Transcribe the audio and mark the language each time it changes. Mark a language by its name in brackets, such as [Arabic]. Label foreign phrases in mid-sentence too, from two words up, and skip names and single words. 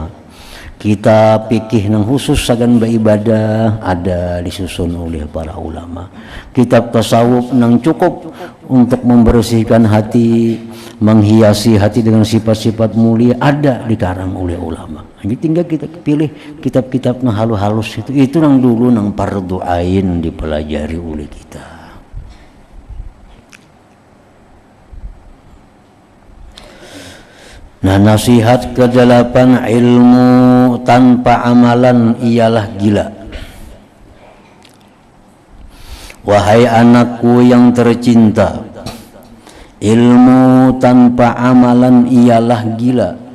[Banjar] Kitab fikih nang khusus Sagan beribadah ada disusun oleh para ulama. Kitab tasawuf nang cukup untuk membersihkan hati, menghiasi hati dengan sifat-sifat mulia ada dikarang oleh ulama. Jadi tinggal kita pilih kitab-kitab nang halus-halus itu nang dulu nang fardu ain dipelajari oleh kita. [Indonesian] Nah, nasihat ke-8, ilmu tanpa amalan ialah gila. Wahai anakku yang tercinta, ilmu tanpa amalan ialah gila.